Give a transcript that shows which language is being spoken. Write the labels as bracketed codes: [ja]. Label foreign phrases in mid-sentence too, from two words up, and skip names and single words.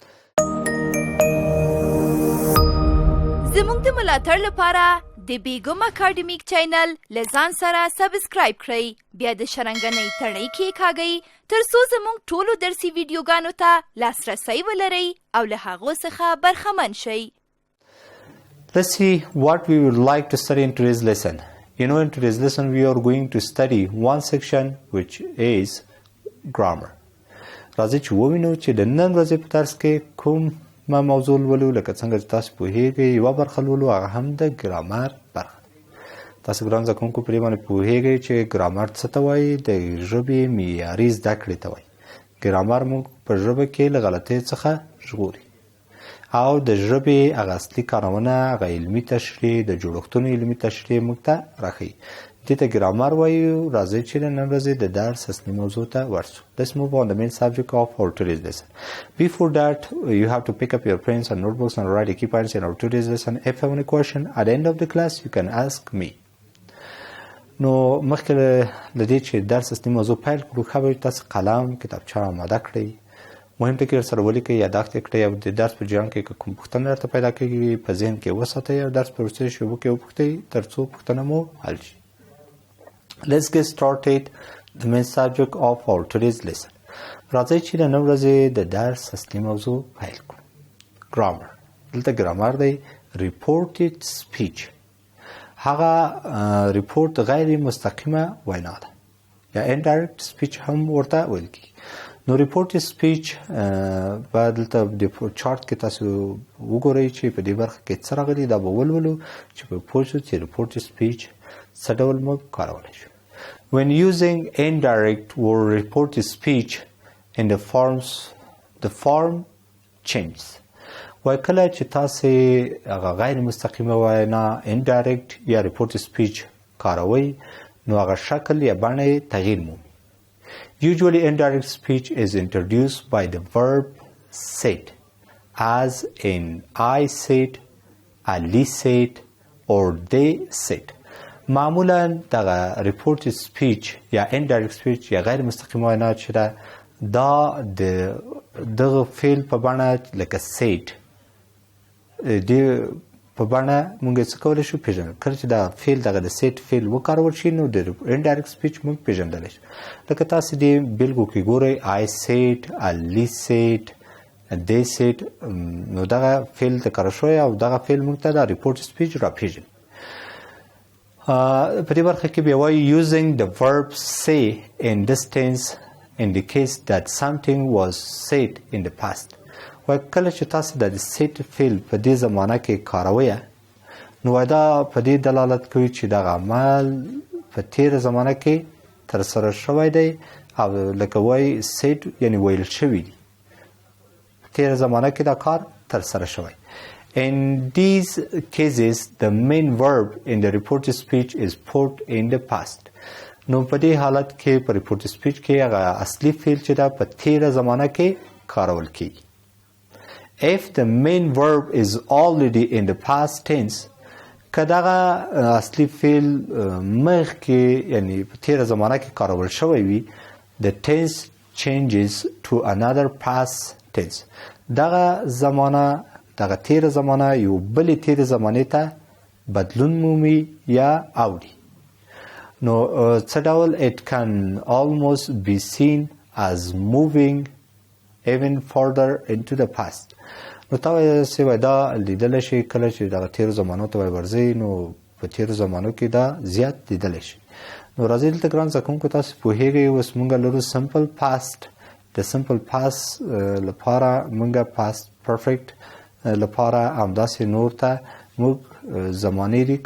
[ps] زموږ د ملاتړ لپاره د بیګم اکاډمیک چینل له ځان سره سبسکرایب کړئ. بیا د شرنګنۍ تڼۍ کېکاږئ تر څو زموږ ټولو درسي ویډیوګانو ته لاسرسی ولرئ او له هغو څخه برخمن شئ. [en] Let's see what we would like to study in today's lesson. You know, in today's lesson we are going to study one section which is grammar. [ps] راځئ چې ووینو چې د نن ورځې په درس کې کومه موضوع لولو. لکه څنګه چې تاسو پوهیږئ یوه برخه لولو هغه هم د ګرامر برخه. تاسو ګران زده کوونکو په دې باندې پوهیږئ چې ګرامر څه ته وایي. د ژبې معیاري زده کړې ته وایي. ګرامر موږ په ژبه کې له غلطیو څخه ژغوري او د ژبې هغه اصلي کارونه هغه علمي تشریح د جوړښتونو علمي تشریح موږ ته راښیي. دې ته ګرامر وایو. راځئ چې د نن ورځې د درس اصلي موضوع ته ورسو. [en] Let's move on the main subject of our today's lesson. Before that, you have to pick up your pens and notebooks and write the key points in our today's lesson. If you have any question at the end of the class, you can ask me. [ps] نو مخکې له دې چې درس اصلي موضوع پیل کړو ښه به تاسو قلم کتابچه اماده کړئ. مهم ټکي ورسره ولیکئ، یاداښت یې کړئ او د درس په جریان کې که کوم پوښتنه درته پیدا کېږي په ذهن کې وساتئ او درس په وروستیو شیبو کې وپوښتئ تر څو پوښتنه مو حل شي. [en] Let's get started the main subject of our today's lesson. [ps] راځئ چې د نن ورځې د درس اصلي موضوع پیل کړو. grammar. دلته ګرامر دی [en] reported speech. [ps] هغه ریپورټ غیر مستقیمه وینا ده یا [en] indirect speech [ps] هم ورته ویل کېږي. نو [en] reported speech [ps] به دلته د چارت کې تاسو وګورئ چې په دې برخه کې څه راغلي. دا به ولولو چې په پوه شو چې [en] reported speech [ps] څه ډول موږ کارولی شو. [en] When using indirect or reported speech in the form changes. [ps] وای کله چې تاسې هغه غیر مستقیمه وینا indirect یا [en] reported speech [ps] کاروئ نو هغه شکل یا بڼه یې تغییر مومي. [en] Usually indirect speech is introduced by the verb said as in I said, Ali said or they said. [ps] معمولا دغه [en] reported speech [ps] یا [en] indirect speech [ps] یا غیر مستقیمه وینا چې ده دا دغه فعل په بڼه لکه said دې په بڼه موږ څه کولی شو پېژنو. کله چې دا فعل دغه د said فعل وکارول شي نو د [en] indirect speech [ps] موږ پېژندلی شو. لکه تاسې دې بېلګو کې ګورئ [en] I said, Ali said, they said. [ps] نو دغه فعل تکرار شوی او دغه فعل موږ ته دا [en] reported speech [ps] راپېژني. په دې برخه کې بیا وایي [en] using the verb say in this tense indicates that something was said in the past. [ps] وای کله چې تاسو د said فعل په دې زمانه کې کاروئ نو دا په دې دلالت کوي چې دغه عمل په تېره زمانه کې ترسره شوی دی او لکه وایي said یعنی ویل شوي دي. په تېره زمانه کې دا کار ترسره شوی. [en] In these cases, the main verb in the reported speech is put in the past. [ps] نو په دې حالت کې په [en] reported speech [ps] کې هغه اصلي فعل چې دا په تېره زمانه کې کارول کېږي. [en] if the main verb is already in the past tense [ps] که دغه اصلي فعل مخکې یعنی په تیره زمانه کې کارول شوی وي [en] the tense changes to another past tense [ps] دغه تیره زمانه یو بلې تیره زمانې ته بدلون مومي یا اوړي نو څه ډول [en] it can almost be seen as moving even further into the past [ps] نو تا وایي دا لیدلی شي کله چې دغه تیرو زمانو ته ورځئ نو په تیرو زمانو کې دا زیات لیدلی شي نو راځئ دلته ګران زده کوونکو تاسو پوهیږئ اوس موږ لرو [en] simple past [ps] د [en] simple past [ps] لپاره موږ [en] past perfect [ps] لپاره همداسې نور ته موږ زمانې لري